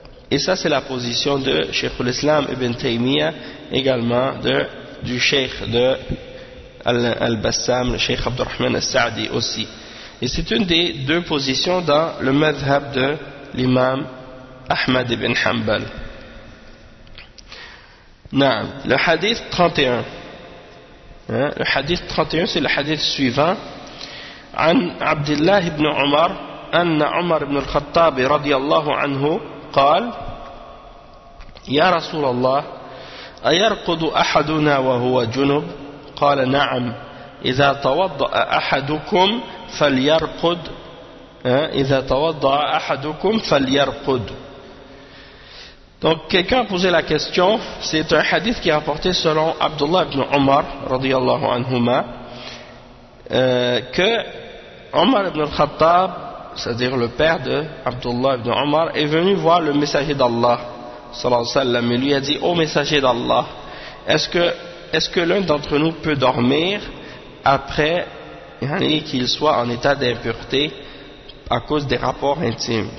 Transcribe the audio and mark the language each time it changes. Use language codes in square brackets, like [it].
[fr] Et ça, c'est la position de Cheikh al-Islam ibn Taymiyyah, également du Cheikh de Al-Bassam, le Cheikh Abdurrahman al-Sa'di aussi. Et c'est une des deux positions dans le madhhab de l'imam Ahmad ibn Hanbal. Le hadith 31. Le hadith 31, c'est le hadith suivant. [ar] عن عبد الله بن عمر أن عمر بن الخطاب رضي الله عنه قال يا رسول الله أيرقد أحدنا وهو جنب قال نعم إذا توضأ أحدكم فليرقد إذا توضأ أحدكم فليرقد. [fr] Donc quelqu'un a posé la question, c'est un hadith qui est rapporté selon Abdullah ibn Umar [ar] رضي الله عنهما [fr] que Omar ibn al-Khattab, c'est-à-dire le père de Abdullah ibn Omar, est venu voir le messager d'Allah, [ar] sallallahu alayhi wa sallam, [fr] et lui a dit, ô messager d'Allah, est-ce que l'un d'entre nous peut dormir après qu'il soit en état d'impureté à cause des rapports intimes?